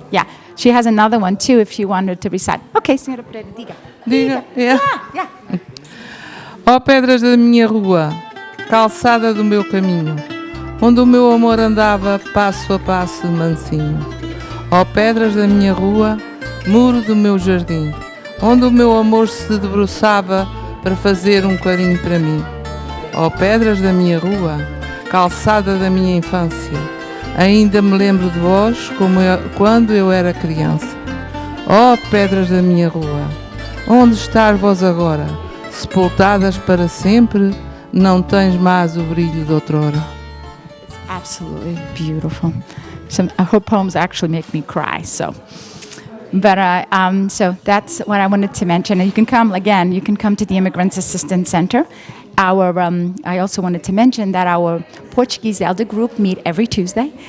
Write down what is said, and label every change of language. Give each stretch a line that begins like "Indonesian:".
English: Yeah, she has another one too if you wanted to recite.
Portuguese: Okay, Senhora Pereira, diga. Diga.
English: Yeah.
Portuguese: Ó pedras da minha rua, calçada do meu caminho, onde o meu amor andava passo a passo mansinho. Ó pedras da minha rua, muro do meu jardim, onde o meu amor se debruçava para fazer carinho para mim. Ó pedras da minha rua, calçada da minha infância, ainda me lembro de vós quando eu era criança. Ó pedras da minha rua, onde estás vós agora? Sepultadas para sempre, não tens mais o brilho de outrora.
English: It's absolutely beautiful. Her poems actually make me cry, so. But so that's what I wanted to mention. And you can come to the Immigrants Assistance Center. I also wanted to mention that our Portuguese elder group meet every Tuesday.